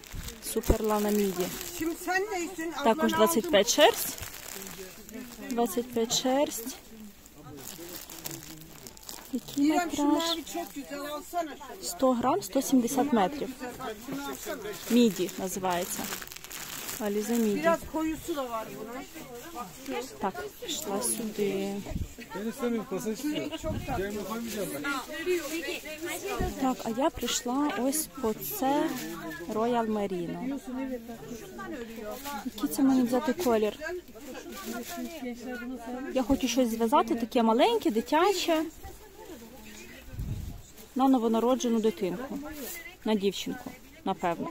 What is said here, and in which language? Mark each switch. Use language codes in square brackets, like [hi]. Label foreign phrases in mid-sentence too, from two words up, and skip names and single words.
[uk] Суперлана міді. Також 25 шерсть. 25 шерсть. Який метраж? 100 грам, 170 метрів. Міді називається. Аліза міді. [tr] Biraz koyusu da var bunun. [uk] Так, пішла сюди. [tr] Ben istemiyorum, kasa istiyorum. Cebime koymayacağım ben. [uk] Так, а я прийшла ось по це Royal Merino. Який це мені взяти колір? Я хочу щось зв'язати, таке маленьке, дитяче, на новонароджену дитинку, на дівчинку, напевно.